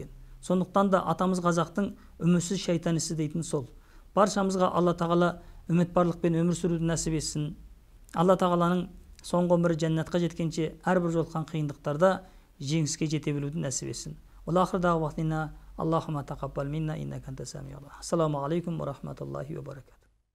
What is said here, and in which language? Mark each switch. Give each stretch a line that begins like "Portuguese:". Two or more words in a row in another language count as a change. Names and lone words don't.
Kazakh: Сондықтан да атамыз қазақтың үмітсіз шайтан ісі дейтін сол. Баршамызға Алла тағала үмітпарлықпен өмір сүруді нәсіп етсін. Алла тағаланың соңғы өмірі жәннатқа жеткенше әрбір жолыққан қиындықтарда жеңіске жете білуді нәсіп етсін.
Arabic: وآخر دعوانا اللهم تقبل منا إنك أنت السميع العليم. السلام عليكم ورحمة الله وبركاته.